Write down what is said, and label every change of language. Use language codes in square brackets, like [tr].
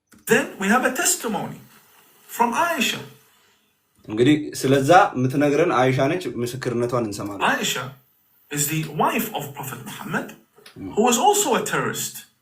[en] Then we have a testimony from Aisha. [am] እንግዲህ ስለዛ የምትነግረን አይሻ ነች ምስክርነቷን እንሰማለን [en] Aisha is the wife of Prophet Muhammad, who was also a terrorist.